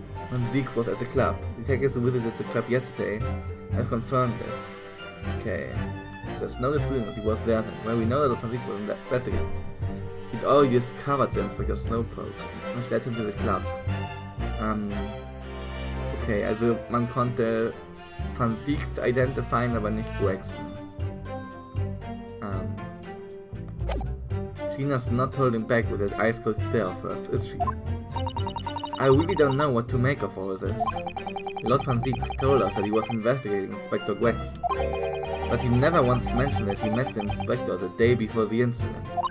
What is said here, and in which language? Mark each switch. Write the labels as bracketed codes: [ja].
[en] When Zeke was at the club. Detectives who visited the club yesterday have confirmed it. Okay. There's no disputing that he was there then. Well, we know that Zeke was investigating. He'd already discovered the Inspector's snowpoke, which led him to the club. [de] Okay, also man konnte Van Zieks identifizieren, aber nicht Gregson. [en] Gina's not holding back with that ice-cold stare of hers, is she? I really don't know what to make of all of this. Lord Van Zieks told us that he was investigating Inspector Gregson, but he never once mentioned that he met the Inspector the day before the incident.